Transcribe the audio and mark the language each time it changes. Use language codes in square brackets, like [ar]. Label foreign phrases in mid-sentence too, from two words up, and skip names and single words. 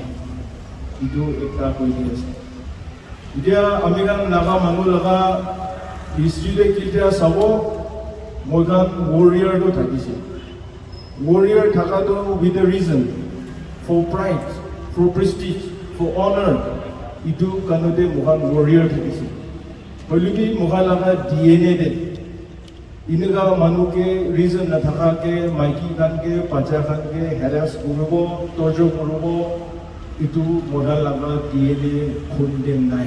[nag] Itu ekta koi di ase. Dia ami khan naga manu laga history de kilja sabo moi khan warrior to thakise. Warrior thaka to [en] with a reason, for pride, for prestige, for honor. [nag] Itu kanode mohan warrior thakise. Hoilibi mohan laga DNA de inega manu ke reason na thaka ke maiki khan ke pacha khan ke harass kurubo torture kurubo itu modal laga DNA khundem nai.